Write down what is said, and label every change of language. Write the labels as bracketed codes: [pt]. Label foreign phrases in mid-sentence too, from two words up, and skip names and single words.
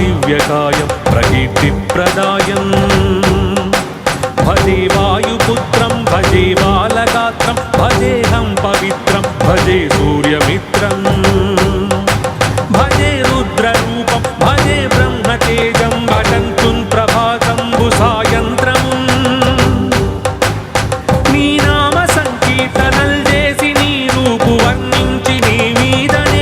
[sa] दिव्यकायं प्रकीर्तिप्रदायं भजे वायुपुत्रं भजे बालगात्रं भजेऽहं पवित्रं भजे सूर्यमित्रं भजे रुद्ररूपं भजे ब्रह्मतेजं भटन्तुं प्रभातंबुसायन्त्रम् [te] నీ నామ సంకీర్తనల్ చేసి నీ రూపు వర్ణించి నీ మీదనే